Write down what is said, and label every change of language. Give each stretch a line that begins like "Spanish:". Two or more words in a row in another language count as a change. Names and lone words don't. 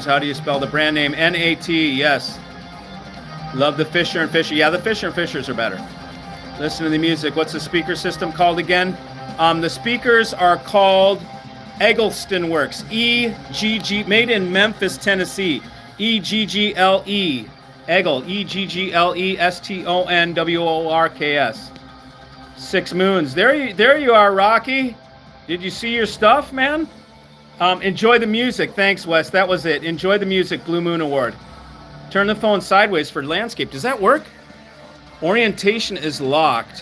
English: How do you spell the brand name? N-A-T, yes. Love the Fisher and Fisher. Yeah, the Fisher and Fishers are better. Listen to the music. What's the speaker system called again? The speakers are called Eggleston Works. E-G-G, made in Memphis, Tennessee. E-G-G-L-E. Eggle, E-G-G-L-E-S-T-O-N-W-O-R-K-S. 6 Moons. There you are, Rocky. Did you see your stuff, man? Enjoy the music. Thanks, Wes. That was it. Enjoy the music, Blue Moon Award. Turn the phone sideways for landscape. Does that work? Orientation is locked.